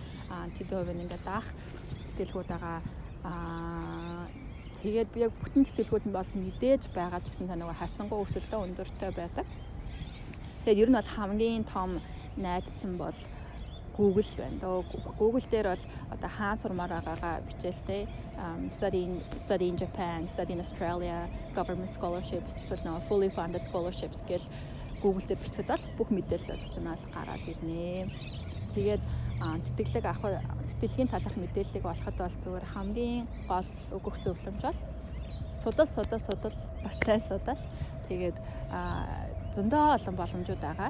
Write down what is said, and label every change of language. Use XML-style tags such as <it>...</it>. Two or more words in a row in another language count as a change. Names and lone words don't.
<mn>Тэд хувийн ингээд даах тэтгэлгүүд байгаа. Тэгээд би яг бүтэн тэтгэлгүүд нь бол мэдээж байгаа ч гэсэн та нөгөө хавцангуй өсөлтөө өндөртэй байдаг. Тэгээд ер нь бол хамгийн том найз чинь бол Google байна. Google дээр бол одоо хаан сурмаар байгаагаа бичээлтэй</mn> <en>study in Japan, study in Australia, government scholarships,</en> <mn>эсвэл нөгөө</mn> <en>fully funded scholarships</en> <mn>гэл Google дээр бичээд бол бүх мэдээлэл чинь бол гараад ирнэ. Тэгээд тэтгэлгийн талаарх мэдээллийг олоход бол зүгээр хамгийн гол өгөх зөвлөмж бол судал бас сайн судал. Тэгээд зөндөө олон боломжууд байгаа.</mn>